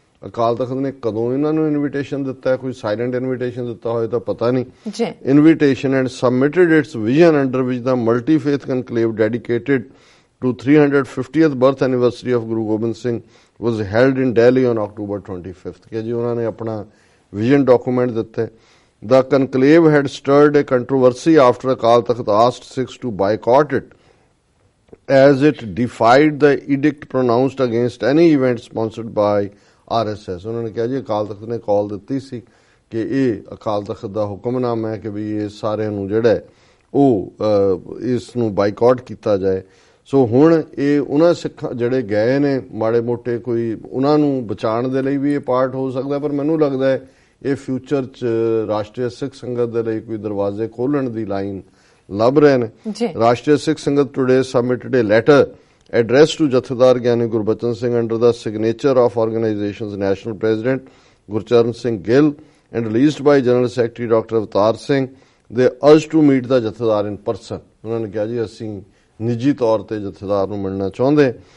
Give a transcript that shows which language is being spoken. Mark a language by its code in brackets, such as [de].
[pa] ਅਕਾਲ ਤਖਤ ਨੇ ਕਦੋਂ ਇਹਨਾਂ ਨੂੰ ਇਨਵੀਟੇਸ਼ਨ ਦਿੱਤਾ ਹੈ, ਕੋਈ ਸਾਇਲੈਂਟ ਇਨਵੀਟੇਸ਼ਨ ਦਿੱਤਾ ਹੋਏ ਤਾਂ ਪਤਾ ਨਹੀਂ। [en] invitation and submitted its vision under which the multi faith conclave dedicated to 350th birth anniversary of Guru Gobind Singh was held in Delhi on October 25th [pa] ਕਿ ਜੀ ਉਹਨਾਂ ਨੇ ਆਪਣਾ ਵਿਜ਼ਨ ਡਾਕੂਮੈਂਟ ਦਿੱਤਾ। [en] The conclave had stirred a controversy after Akal Takht asked Sikhs to boycott it as it defied the edict pronounced against any event sponsored by RSS। [pa] ਉਹਨਾਂ ਨੇ ਕਿਹਾ ਜੀ ਅਕਾਲ ਤਖਤ ਨੇ ਕਾਲ ਦਿੱਤੀ ਸੀ ਕਿ ਇਹ ਅਕਾਲ ਤਖਤ ਦਾ ਹੁਕਮਨਾਮਾ ਹੈ ਕਿ ਵੀ ਇਹ ਸਾਰਿਆਂ ਨੂੰ ਜਿਹੜਾ ਉਹ ਇਸ ਨੂੰ ਬਾਈਕਾਟ ਕੀਤਾ ਜਾਏ। ਸੋ ਹੁਣ ਇਹ ਉਹਨਾਂ ਸਿੱਖਾਂ ਜਿਹੜੇ ਗਏ ਨੇ ਮਾੜੇ ਮੋਟੇ ਕੋਈ ਉਹਨਾਂ ਨੂੰ ਬਚਾਉਣ ਦੇ ਲਈ ਵੀ ਇਹ ਪਾਰਟ ਹੋ ਸਕਦਾ, ਪਰ ਮੈਨੂੰ ਲੱਗਦਾ ਹੈ ਇਹ ਫਿਊਚਰ 'ਚ ਰਾਸ਼ਟਰੀ ਸਿੱਖ ਸੰਗਤ ਦੇ ਲਈ ਕੋਈ ਦਰਵਾਜ਼ੇ ਖੋਲ੍ਹਣ ਦੀ ਲਾਈਨ ਲੱਭ ਰਹੇ ਨੇ। [en] Rashtriya Sikh Sangat today submitted a letter addressed to Jathedar Gyani Gurbachan Singh under the signature of organization's national president Gurcharan Singh Gill and released by General Secretary Dr. Avatar Singh. They urged to meet the Jathedar in person। [pa] ਉਹਨਾਂ ਨੇ ਕਿਹਾ ਜੀ ਅਸੀਂ ਨਿੱਜੀ ਤੌਰ ਤੇ ਜਥੇਦਾਰ ਨੂੰ ਮਿਲਣਾ ਚਾਹੁੰਦੇ।